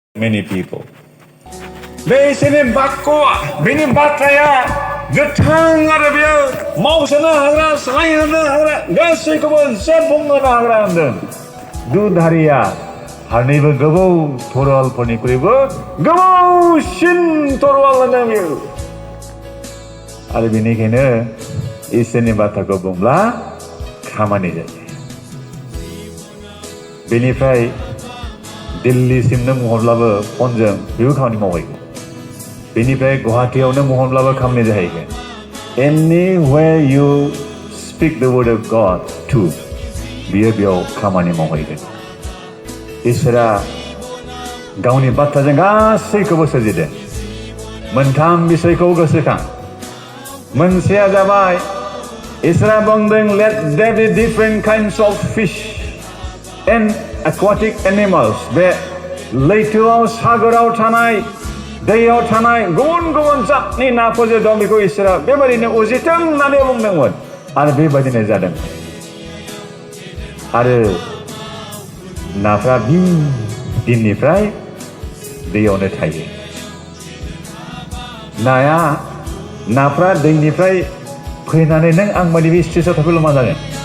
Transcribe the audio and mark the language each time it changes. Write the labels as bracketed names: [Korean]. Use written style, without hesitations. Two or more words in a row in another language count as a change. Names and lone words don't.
[English] many people. [Bodo] बेसोरनि बाक्यआ बेनि बाथ्राया गोथां आरो बेयो मावसोनो हाग्रा सायहोनो हाग्रा गासैखौबो सब बुंनो हाग्रा होनदों दुधारिया फारनैबो गोबौ थरवालफोरनिख्रुइबो गोबौसिन थरवाल होनदों बेयो आरो बेनिखायनो इसोरनि बाथ्राखौ बुंब्ला खामानि जायो बेनिफ्राय दिल्लीसिम नों महरब्लाबो फनजों बेबो खामानि मावहैगोन बेनिफ्राय गुवाहाटीयावनो महरब्लाबो खामानि जाहैगोन [English] anywhere you speak the word of God to [Bodo] बियो बेयाव खामानि मावहैगोन इसोरा गावनि बाथ्राजों गासैखौबो सोरजिदों मोनथाम बिसयखौ गोसोखां मोनसेया जाबाय इसोरा बुंदों [English] let there be different kinds of fish and aquatic animals [Bodo] बे लैथोआव सागराव थानाय दैयाव थानाय गुबुन गुबुन जातनि नाफोर दं बेखौ इसोरा बेबायदिनो उजिथों होननानै बुंदोंमोन आरो बेबायदिनो जादों आरो नाफ्रा बि दिननिफ्राय दैयावनो थायो नाफ्रा दैनिफ्राय फैनानै नों आं बायदि बे स्टेजआव थाफैल' मा जागोन